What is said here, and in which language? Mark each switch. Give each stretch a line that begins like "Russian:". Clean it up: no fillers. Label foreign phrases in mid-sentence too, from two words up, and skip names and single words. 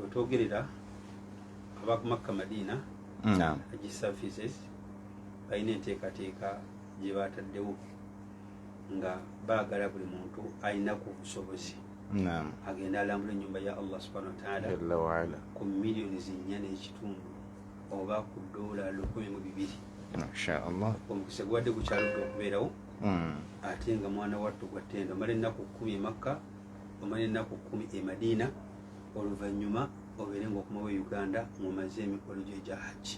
Ganda: twogerera aba ku Makka Madina
English: Hajj services
Ganda: balina enteekateeka gye bataddewo nga baagala buli muntu alina ku busobozi agenda alambula ennyumba ya Allah
Arabic: subhanahu wa ta'ala
Ganda: ku miliyoni 4.5 oba ku $1,200 mashaallah omukisa gwadde gukyaludde okubeerawo ate nga mwana wattu gwa ttendo omala ennaku 10 Makka omala ennaku 10 Madina oluvannyuma obeere ng'okomawo Uganda mumaze emikolo gye gya hajji.